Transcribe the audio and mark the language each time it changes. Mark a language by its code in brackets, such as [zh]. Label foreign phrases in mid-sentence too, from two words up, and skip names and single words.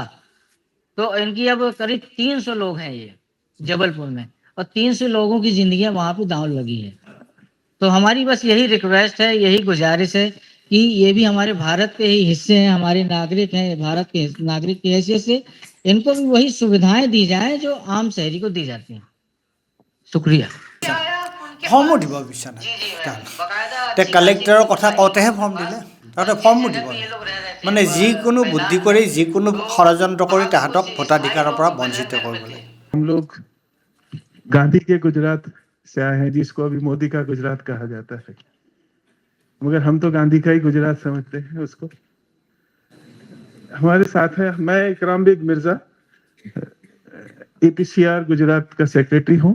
[hi] तो इनकी अब करीब 300 लोग हैं ये जबलपुर में, और 300 लोगों की जिंदगियां वहां पे दांव लगी है। तो हमारी बस यही रिक्वेस्ट है, यही गुजारिश है कि ये भी हमारे भारत के ही हिस्से हैं, हमारे नागरिक हैं, भारत के नागरिक की हैसियत से इनको भी वही सुविधाएं दी जाएं जो आम शहरी को दी जाती हैं। शुक्रिया। [as] ফৰ্মো দিব বিচৰা নাই, এতিয়া কালেক্টৰৰ কথা কওঁতেহে ফৰ্ম দিলে, তাতে ফৰ্মো দিব নাই। মানে যিকোনো বুদ্ধি কৰি যিকোনো ষড়যন্ত্ৰ কৰি তাহাঁতক ভোটাধিকাৰৰ পৰা বঞ্চিত কৰিব লাগে। [hi] हम लोग गांधी के गुजरात से आए हैं, जिसको अभी मोदी का गुजरात कहा जाता है, मगर हम तो गांधी का ही गुजरात समझते हैं उसको। हमारे साथ है, मैं इकराम बेग मिर्जा, एपीसीआर गुजरात का सेक्रेटरी हूँ।